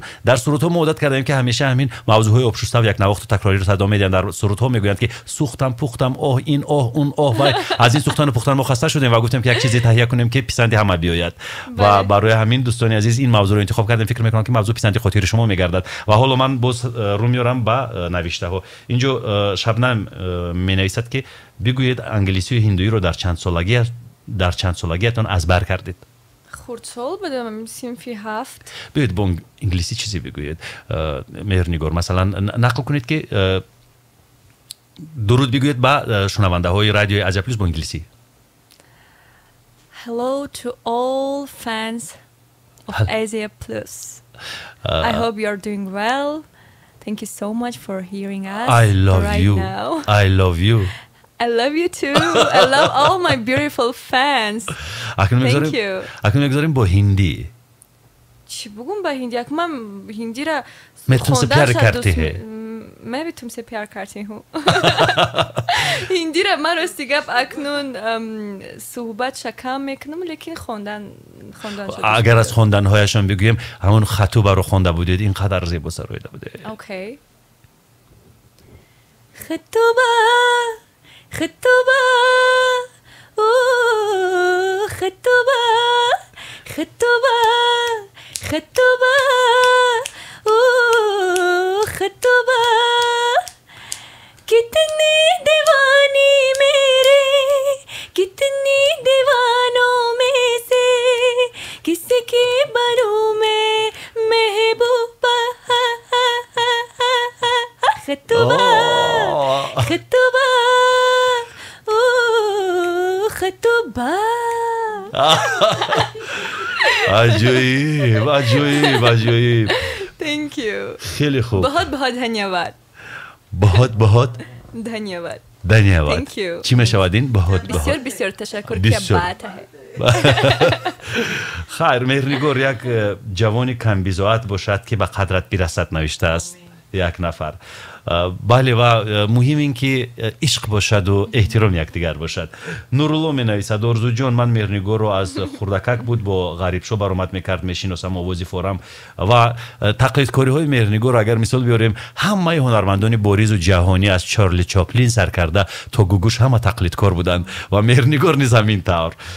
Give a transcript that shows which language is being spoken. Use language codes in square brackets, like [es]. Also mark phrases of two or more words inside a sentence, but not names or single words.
[fa] در سرودها عادت کردیم که همیشه همین موضوعهای آبشوسته و یک نواخت تکراری رو صدا میدن در سرودها میگویند که سوختم پختم اوه این اوه اون اوه و از این سوختن و پختن ما خسته شدیم و گفتیم که یک چیزی تهیه کنیم که پسند همه بیاید و برای همین دوستان عزیز این موضوع رو انتخاب کردیم فکر میکنم که موضوع پسند خاطر شما میگردد و حالا من باز رو میارم با نوشته ها اینجا شبنم می نویسد که بگویید انگلیسی و هندویی رو در چند سالگیتان ازبر کردید خردسال بودم صنفی 7 بگویید با انگلیسی چیزی بگویید مهرنگار مثلا نقل کنید که درود بگویید با شنونده های رادیوی آزیا پلوس با انگلیسی [en] Hello to all fans of Asia Plus. I hope you are doing well. Thank you so much for hearing us. I love you. Now. I love you. I love you too. I love all my beautiful fans. Thank you. [fa] اکنون میگذاریم با هندی. چی بگم با هندی؟ من هندی را [hi] मैं तुमसे प्यार करती है. मैं भी तुमसे प्यार करती हूँ. [fa] هندی را من راستی گپ اکنون صحبت کم میکنم لیکن خواندن شده. اگر از خواندن هایشان بگویم همون خطوبه رو خوانده بودید اینقدر زیبا سرایده بوده. اوکی. [hi] خطوبه कितनी दीवानी मेरे कितनी दीवानों में से किसके बनूं मैं महबूबा खतूबा [fa] عجیب [en] Thank you [fa] خیلی خوب [hi] बहुत धन्यवाद धन्यवाद [en] Thank you [fa] چی میشود این بسیار تشکر که بات خیر مهرنگار یک جوانی کم بی‌ذات باشد که به قدرت برسد نوشته است یک نفر بله و مهم این که عشق باشد و احترام یکدیگر باشد نورالله می نویسد آرزو جان من مهرنگار رو از خردکک بود با غریب شو برآمد میکرد میشناسم آوازی فورم و تقلیدکاری های مهرنگار اگر مثال بیاریم همه هنرمندان بارز و جهانی از چارلی چاپلین سر کرده تا گوگوش همه تقلیدکار بودند و مهرنگار نیز همین طور